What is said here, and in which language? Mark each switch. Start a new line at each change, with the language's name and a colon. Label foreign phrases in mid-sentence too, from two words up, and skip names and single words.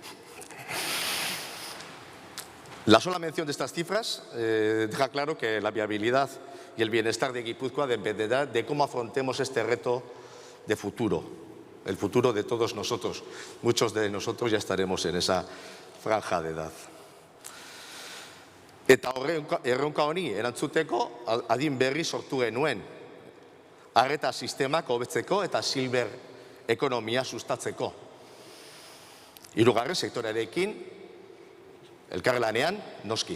Spanish: La sola mención de estas cifras deja claro que la viabilidad y el bienestar de Guipúzcoa dependerá de cómo afrontemos este reto de futuro, el futuro de todos nosotros. Muchos de nosotros ya estaremos en esa franja de edad.
Basque: Eta erronka honi erantzuteko adin berri sortu genuen. Arreta sistemak hobetzeko eta silver ekonomia sustatzeko. Hirugarren sektorearekin elkarlanean noski.